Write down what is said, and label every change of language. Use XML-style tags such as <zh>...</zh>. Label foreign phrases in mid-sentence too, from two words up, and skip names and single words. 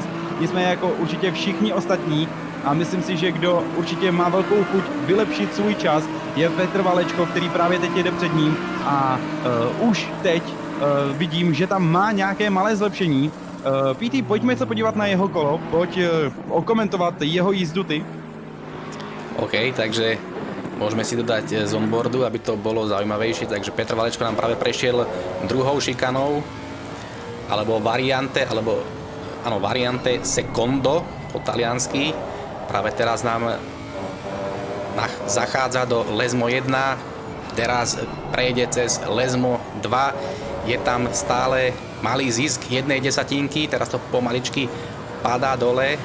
<cs>Nicméně jako určitě všichni ostatní a myslím si, že kdo určitě má velkou chuť vylepšit svůj čas, je Petr Valečko, který právě teď jede před ním a už teď vidím, že tam má nějaké malé zlepšení. PT, pojďme se podívat na jeho kolo, pojď okomentovat jeho jízdu ty. OK,</cs> <sk>takže môžeme si dodať z onboardu, aby to bolo zaujímavejšie. Takže Petr Valečko nám práve prešiel druhou šikanou, alebo</sk> <it>variante secondo</it> <sk>po taliansky. Práve teraz nám zachádza do Lesmo 1, teraz prejde cez Lesmo 2, je tam stále malý zisk 1/10, teraz to pomaličky padá dole.</sk>